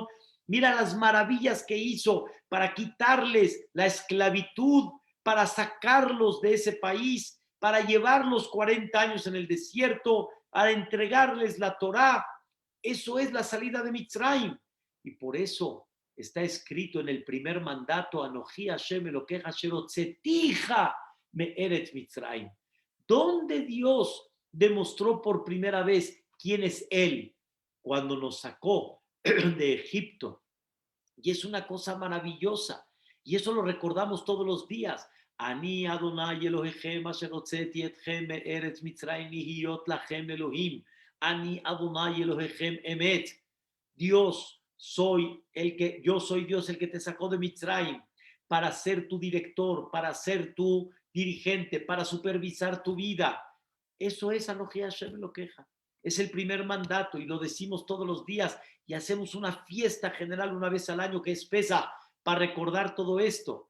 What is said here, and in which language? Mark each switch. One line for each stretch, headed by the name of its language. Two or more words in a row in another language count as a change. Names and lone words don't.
Spanish: Mira las maravillas que hizo para quitarles la esclavitud, para sacarlos de ese país, para llevarlos 40 años en el desierto, para entregarles la Torá. Eso es la salida de Mitzrayim. Y por eso está escrito en el primer mandato:
Hebrew: אנכי השם אלקיך אשר הוצאתיך מארץ מצרים.
Spanish: ¿Dónde Dios demostró por primera vez quién es Él? Cuando nos sacó de Egipto. Y es una cosa maravillosa. Y eso lo recordamos todos los días.
Hebrew: אני יהוה אלהיכם אשר הוצאתי אתכם מארץ מצרים להיות לכם אלהים. אני יהוה אלהיכם אמת.
Spanish: Dios, yo soy Dios el que te sacó de Mitzrayim para ser tu director, para ser tu dirigente, para supervisar tu vida. Eso es
Hebrew: אנכי השם אלקיך.
Spanish: Es el primer mandato y lo decimos todos los días y hacemos una fiesta general una vez al año que es Pesaj para recordar todo esto.